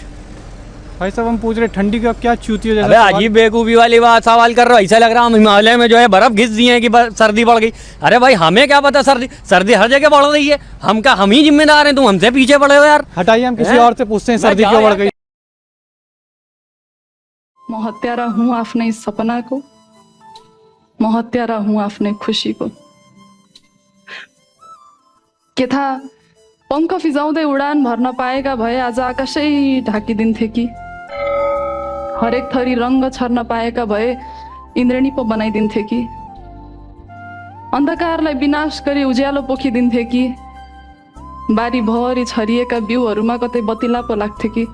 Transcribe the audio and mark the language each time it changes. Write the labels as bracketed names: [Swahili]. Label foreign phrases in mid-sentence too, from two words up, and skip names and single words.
[Hindi] भाई साहब हम पूछ रहे ठंडी का क्या चूती हो अबे अजीब बेवकूफ़ी वाली बात सवाल कर रहे हो। ऐसा लग रहा है हम हिमालय में जो है बर्फ घिस दिए हैं कि सर्दी बढ़ गई। अरे भाई हमें क्या पता, सर्दी हर जगह बढ़ रही है, हम ही जिम्मेदार हैं, तुम हमसे पीछे पड़े हो यार। हटाइए, हम किसी और से पूछते हैं सर्दी क्यों बढ़ गई। [Nepali] म हत्यारा हूँ आफ्नै सपनाको, म हत्यारा हूँ आफ्नै खुसीको। के थाहा पंख फिजाउँदै उडान भर्न पाएका भए आज आकाशै ढाकिदिन्थे कि, हरेक थरी रङ्ग छर्न पाएका भए इन्द्रेणी पो बनाइदिन्थे कि, अन्धकारलाई विनाश गरी उज्यालो पोखिदिन्थे कि, बारीभरि छरिएका बिउहरूमा कतै बतिला पो लाग्थे कि।